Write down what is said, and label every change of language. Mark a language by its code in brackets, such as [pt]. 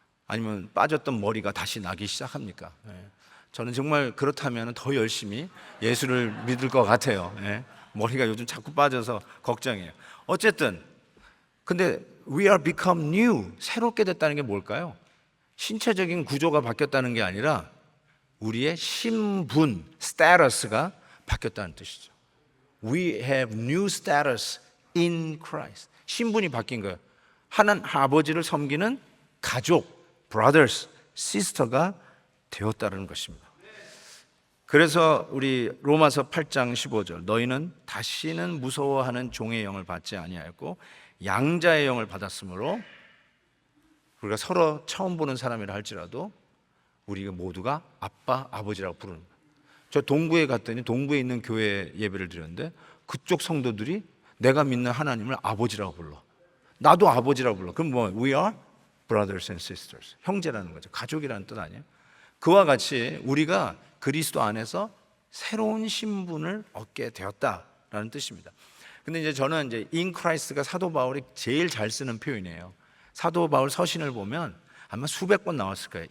[ko] 아니면 빠졌던 머리가 다시 나기 시작합니까? 저는 정말 그렇다면 더 열심히 예수를 믿을 것 같아요. 머리가 요즘 자꾸 빠져서 걱정이에요. 어쨌든 근데 [en] we are become new, [ko] 새롭게 됐다는 게 뭘까요? 신체적인 구조가 바뀌었다는 게 아니라 우리의 신분, 스테이터스가 바뀌었다는 뜻이죠. [en] We have new status in Christ. [ko] 신분이 바뀐 거예요. 하나님 아버지를 섬기는 가족, [en] brothers, sister [ko] 가 되었다는 것입니다. 그래서 우리 로마서 8장 15절, 너희는 다시는 무서워하는 종의 영을 받지 아니하였고 양자의 영을 받았으므로, 우리가 서로 처음 보는 사람이라 할지라도 우리가 모두가 아빠, 아버지라고 부르는 거예요. 저 동구에 갔더니 동구에 있는 교회 예배를 드렸는데 그쪽 성도들이 내가 믿는 하나님을 아버지라고 불러. 나도 아버지라고 불러. 그럼 뭐 [en] we are brothers and sisters, [ko] 형제라는 거죠. 가족이라는 뜻 아니에요? 그와 같이 우리가 그리스도 안에서 새로운 신분을 얻게 되었다라는 뜻입니다. 근데 이제 저는 이제 [en] in Christ [ko] 가 사도 바울이 제일 잘 쓰는 표현이에요. 사도 바울 서신을 보면 아마 수백 번 나왔을 거예요.